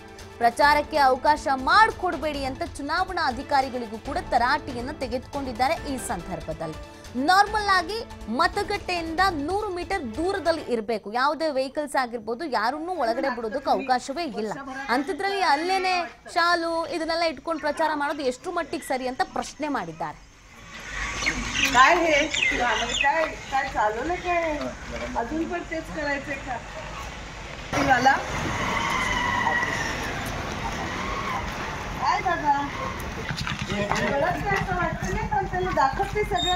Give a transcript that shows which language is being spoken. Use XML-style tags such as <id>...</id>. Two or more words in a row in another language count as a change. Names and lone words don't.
<kn>ಪ್ರಚಾರಕ್ಕೆ ಅವಕಾಶ ಮಾಡಿಕೊಡಬೇಡಿ ಅಂತ ಚುನಾವಣಾ ಅಧಿಕಾರಿಗಳಿಗೂ ಕೂಡ ತರಾಟೆಯನ್ನ ತೆಗೆದುಕೊಂಡಿದ್ದಾರೆ. ಈ ಸಂದರ್ಭದಲ್ಲಿ ನಾರ್ಮಲ್ ಆಗಿ ಮತಗಟ್ಟೆಯಿಂದ 100 ಮೀಟರ್ ದೂರದಲ್ಲಿ ಇರಬೇಕು. ಯಾವುದೇ ವೆಹಿಕಲ್ಸ್ ಆಗಿರ್ಬೋದು, ಯಾರನ್ನೂ ಒಳಗಡೆ ಬಿಡೋದಕ್ಕೆ ಅವಕಾಶವೇ ಇಲ್ಲ. ಅಂಥದ್ರಲ್ಲಿ ಅಲ್ಲೇನೆ ಶಾಲು ಇದನ್ನೆಲ್ಲ ಇಟ್ಕೊಂಡು ಪ್ರಚಾರ ಮಾಡೋದು ಎಷ್ಟು ಮಟ್ಟಿಗೆ ಸರಿ ಅಂತ ಪ್ರಶ್ನೆ ಮಾಡಿದ್ದಾರೆ.</kn> <mr>काय हे काय काय चालवलं काय अजून पण तेच करायचंय का मला काय दादा गलत काय असं वाटतं नाही पण त्याला दाखवते सगळं.</mr>